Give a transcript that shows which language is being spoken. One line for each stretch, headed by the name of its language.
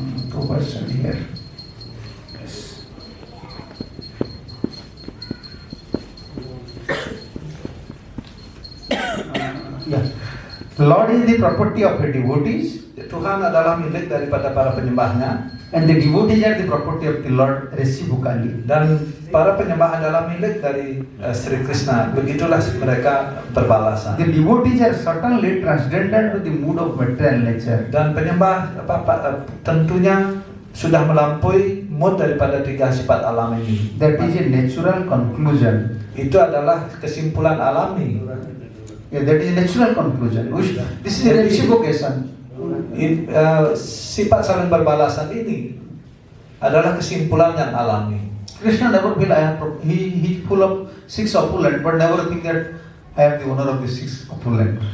English: Prabhupada said here. Yes. Yeah. Lord is the property of the devotees,
Indonesian: Tuhan adalah milik daripada para penyembahnya,
English: and the devotees are the property of the Lord reciprocally.
Indonesian: dan para penyembah adalah milik dari Sri Krishna. Begitulah mereka berbalasan.
English: The devotees are certainly transcendental to the mood of material nature.
Indonesian: Dan penyembah tentunya sudah melampaui mood daripada tiga sifat alam ini.
English: That is a natural conclusion.
Indonesian: Itu adalah kesimpulan alami.
English: Yeah, that is a natural conclusion. This is a reciprocation.
Indonesian: Sifat saling berbalasan ini adalah kesimpulan yang alami.
English: Krishna never feel he full of six opulent, but never think that I am the owner of the six opulent.